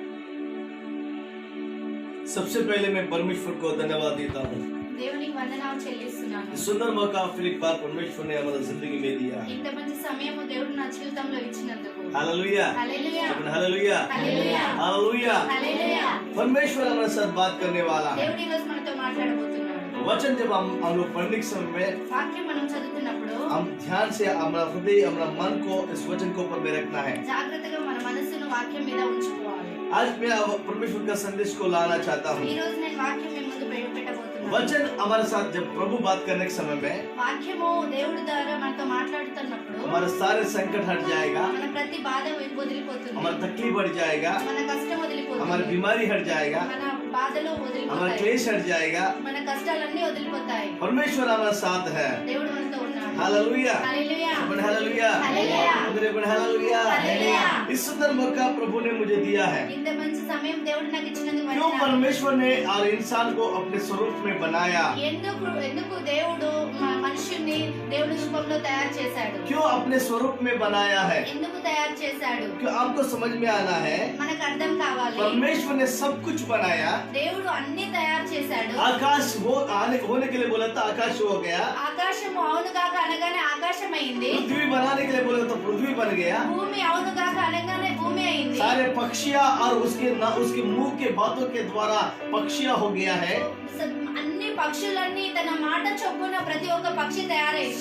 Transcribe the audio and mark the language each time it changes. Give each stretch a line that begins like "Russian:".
Hindi: सबसे पहले मैं परमेश्वर को धन्यवाद देता हूँ।
Telugu: దేవునికి వందనాలు చెల్లిస్తున్నాను.
Hindi: सुंदर मौका फिर एक बार परमेश्वर ने हमारी जिंदगी में दिया।
Telugu: ఇంత మంచి సమయము దేవుడు నా జీవితంలో ఇచ్చినందుకు
Hindi: हालेलुया,
Telugu: హల్లెలూయా,
Hindi: हालेलुया,
Telugu: హల్లెలూయా,
Hindi: हालेलुया।
Telugu: హల్లెలూయా.
Hindi: परमेश्वर हमारे साथ बात करने वाला है।
Telugu: దేవుడు ఈ రోజు మనతో మాట్లాడబోతున్నాడు.
Hindi: वचन जब हम लोग पढ़ने के समय में
Telugu: వాక్యం మనం చదువుతున్నప్పుడు
Hindi: हम ध्यान से हमारा हृदय हमारा मन को इस वचन के ऊपर में रखना है।
Telugu: జాగ్రత్తగా మన మనసును వాక్యం మీద ఉంచుకోవాలి.
Hindi: आज मैं परमेश्वर का संदेश को लाना चाहता हूँ।
Telugu: ఈ రోజు నేను వాక్యం మీ ముందు పెట్టబోతున్నాను.
Hindi: वचन हमारे साथ जब प्रभु बात करने के समय में
Telugu: వాక్యము దేవుడి ద్వారా మనతో మాట్లాడుతున్నప్పుడు
Hindi: हमारा सारे संकट हट जाएगा,
Telugu: మన ప్రతి బాధ వదిలిపోతుంది,
Hindi: हमारा तकलीफ हट जाएगा,
Telugu: మన కష్టం
Hindi: हमारी
Telugu: వదిలిపోతుంది,
Hindi: बीमारी हट जाएगा,
Telugu: మన బాధలు
Hindi: हमारा
Telugu: వదిలిపోతాయి,
Hindi: क्लेश हट जाएगा।
Telugu: మన కష్టాలన్నీ వదిలిపోతాయి.
Hindi: परमेश्वर हमारे साथ है।
Telugu: దేవుడు మనతో ఉన్నాడు.
Hindi: हालेलुया,
Telugu: హల్లెలూయా,
Hindi: हालेलुया,
Telugu: హల్లెలూయా,
Hindi: हालेलुया।
Telugu: హల్లెలూయా.
Hindi: इस सुंदर मौका प्रभु ने मुझे दिया है।
Telugu: ఇంత మంచి సమయం దేవుడు నాకు ఇచ్చినందుకు
Hindi: क्यों
Telugu: వందనాలు.
Hindi: परमेश्वर ने और इंसान को अपने स्वरूप में बनाया,
Telugu: ఎందుకు దేవుడు మనుషుల్ని దేవుడి రూపంలో తయారు చేశాడు?
Hindi: क्यों अपने स्वरूप में बनाया है?
Telugu: ఎందుకు తయారు చేశాడు?
Hindi: क्यों आपको समझ में आना है।
Telugu: మనకు అర్థం కావాలి.
Hindi: परमेश्वर ने सब कुछ बनाया।
Telugu: దేవుడు అన్ని తయారు చేశాడు.
Hindi: आकाश होने के लिए बोला था, आकाश हो गया।
Telugu: ఆకాశము అవును కాక అనగానే ఆకాశం అయింది.
Hindi: पृथ्वी बनाने के लिए बोला तो पृथ्वी बन गया।
Telugu: భూమి అవును కాక అనగానే భూమి అయింది.
Hindi: सारे पक्षियाँ और उसके मुंह के बातों के द्वारा पक्षियाँ हो गया है।
Telugu: అన్ని పక్షులన్నీ తన మాట చొప్పున ప్రతి ఒక్క పక్షి తయారైంది.